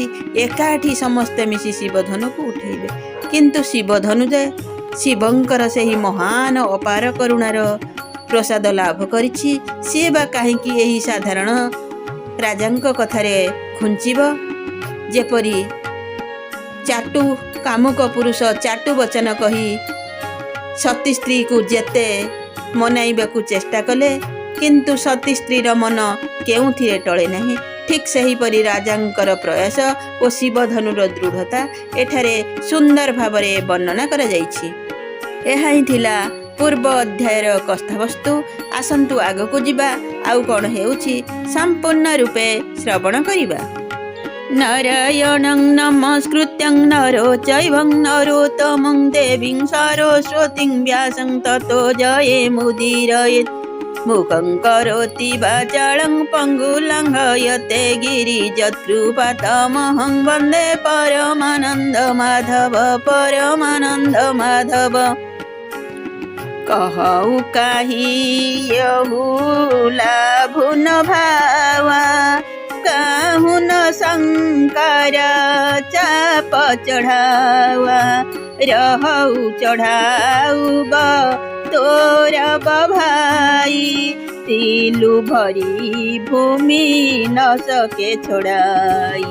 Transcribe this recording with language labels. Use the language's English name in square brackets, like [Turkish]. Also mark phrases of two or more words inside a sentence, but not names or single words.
[Odia] ଏକାଠି ସମସ୍ତ ମିଶି ଶିବଧନୁକୁ ଉଠେଇବେ, କିନ୍ତୁ ଶିବଧନୁ ଯେ ଶିବଙ୍କର ସେହି ମହାନ ଅପାର କରୁଣାର ପ୍ରସାଦ ଲାଭ କରିଛି। ସେ ବା କାହିଁକି ଏହି ସାଧାରଣ ରାଜାଙ୍କ କଥାରେ ଖୁଞ୍ଚିବ। ଯେପରି ଚାଟୁ କାମୁକ ପୁରୁଷ ଚାଟୁ ବଚନ କହି ସତୀ ସ୍ତ୍ରୀକୁ ଯେତେ ମନାଇବାକୁ ଚେଷ୍ଟା କଲେ, କିନ୍ତୁ ସତୀ ସ୍ତ୍ରୀର ମନ କେଉଁଥିରେ ଟଳେ ନାହିଁ। ଠିକ ସେହି ପରି ରାଜାଙ୍କର ପ୍ରୟାସ ଆଉ ଶିବଧନୁର ଦୃଢ଼ତା ଏଠାରେ ସୁନ୍ଦର ଭାବରେ ବର୍ଣ୍ଣନା କରା ଯାଇଛି। ଏହା ହିଁ ଥିଲା ପୂର୍ବ ଅଧ୍ୟାୟର କଥାବସ୍ତୁ। ଆସନ୍ତୁ ଆଗକୁ ଯିବା ଆଉ କଣ ହେଉଛି ସମ୍ପୂର୍ଣ୍ଣ ରୂପେ ଶ୍ରବଣ କରିବା। [Sanskrit] नारायणं नमस्कृत्यं नरो चैवं नरोत्तमं देवीं सरस्वतीं व्यासं ततो जयेमुदीरयेत्। मुखं करोति वाचालं पङ्गुलङ्घयते गिरिजत्कृपातमहं वन्दे परमानन्द माधव परमानन्द माधव। [Awadhi] कहु काहियहु लाभु न भावा कहु न शंकर चाप चढ़ावा। रहु चढ़ाऊ तोरा भाई तिलु भरी भूमि न सके छोड़ाई।